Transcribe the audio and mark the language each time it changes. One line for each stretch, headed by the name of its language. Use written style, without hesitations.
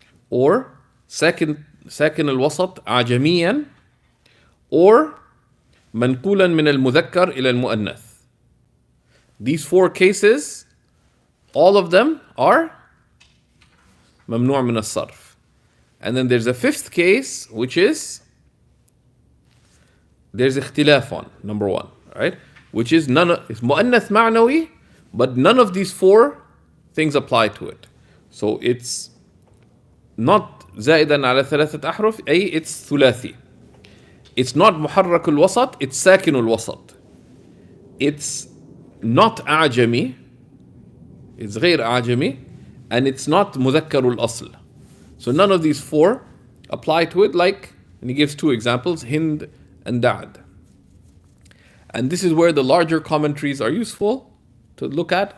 English: Or
Arabic: ساكن الوسط أعجميا.
English: Or
Arabic: منقولا من المذكر إلى المؤنث.
English: These four cases, all of them are
Arabic: ممنوع من الصرف.
English: And then there's a fifth case, which is there's اختلاف on, number one, right? Which is it's مؤنث معنوي, but none of these four things apply to it. So it's not
Arabic: زائدا على ثلاثة أحرف,
English: it's ثلاثي. It's not محرك الوسط, it's ساكن الوسط. It's not أعجمي, it's
Arabic: غير أعجمي,
English: and it's not مذكر الأصل. So none of these four apply to it, like, and he gives two examples, Hind and Da'ad. And this is where the larger commentaries are useful to look at.